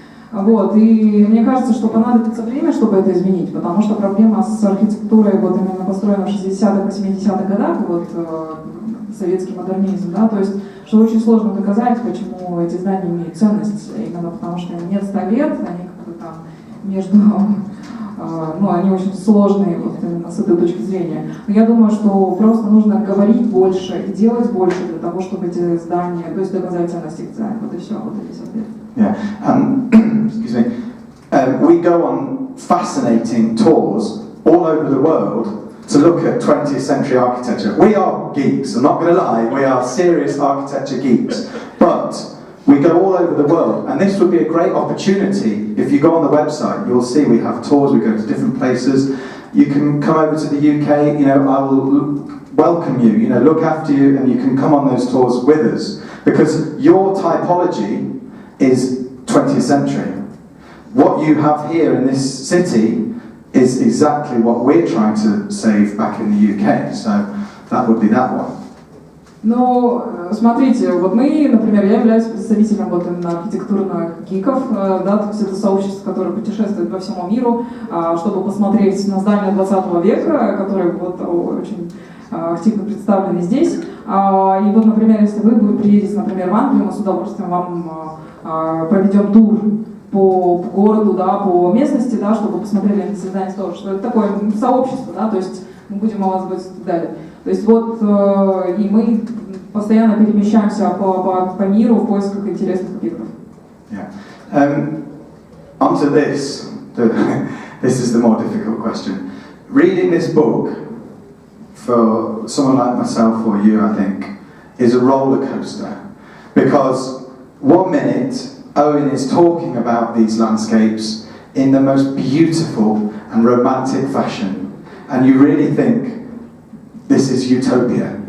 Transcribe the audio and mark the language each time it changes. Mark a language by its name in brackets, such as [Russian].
[Russian] Вот, и мне кажется, что понадобится время, чтобы это изменить, потому что проблема с архитектурой, вот именно построена в 60-х и 70-х годах, вот советский модернизм, да, то есть, что очень сложно доказать, почему эти здания имеют ценность, именно потому что им нет 100 лет, они как-то там между, они очень сложные вот именно с этой точки зрения. Но я думаю, что просто нужно говорить больше и делать больше для того, чтобы эти здания, то есть доказать ценность их дизайна, вот и все, вот и весь ответ. [English] Yeah, excuse me. We go on fascinating tours all over the world to look at 20th century architecture. We are geeks, I'm not going to lie, we are serious architecture geeks. But we go all over the world, and this would be a great opportunity. If you go on the website, you'll see we have tours, we go to different places. You can come over to the UK, I will welcome you, look after you, and you can come on those tours with us. Because your typology is 20th century. What you have here in this city is exactly what we're trying to save back in the UK. So that would be that one. [Russian] Ну, смотрите, вот мы, например, я являюсь представителем вот именно архитектурных гиков, да, то есть это сообщество, которое путешествует по всему миру, чтобы посмотреть на здания 20 века, которые вот очень активно представлены здесь. И вот, например, если вы приедете, например, в Англию, мы с удовольствием вам проведем тур по городу, да, по местности, да, чтобы посмотрели на здания тоже, что это такое сообщество, да, то есть мы будем о вас говорить и так далее. То есть вот и мы постоянно перемещаемся по миру в поисках интересных объектов. [English] Yeah. Onto this. This is the more difficult question. Reading this book for someone like myself or you, I think, is a roller coaster, because 1 minute Owen is talking about these landscapes in the most beautiful and romantic fashion, and you really think this is utopia.